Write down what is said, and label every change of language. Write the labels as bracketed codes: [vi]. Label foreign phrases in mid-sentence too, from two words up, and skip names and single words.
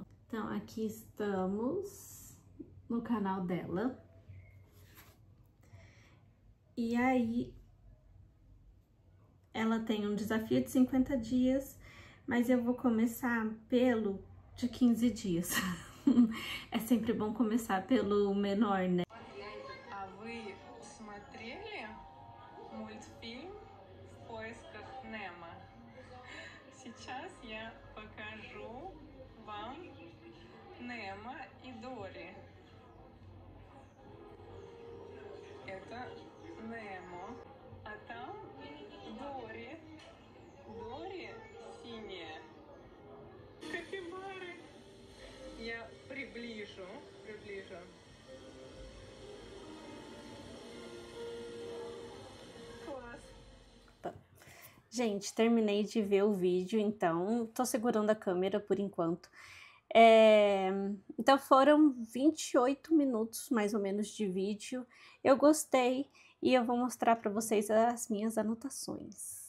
[pt] Então, aqui estamos no canal dela. E aí, ela tem um desafio de 50 dias, mas eu vou começar pelo de 15 dias. É sempre bom começar pelo menor, né? [ru] А вы смотрели мультфильм «В поисках Немо»? Сейчас я покажу вам Немо и Дори. Это Немо, а там Дори. Дори синяя. Капибары. Я приближу. Класс. [pt] Gente, terminei de ver o vídeo, então tô segurando a câmera por enquanto. Então foram 28 minutos mais ou menos de vídeo. Eu gostei e eu vou mostrar para vocês as minhas anotações.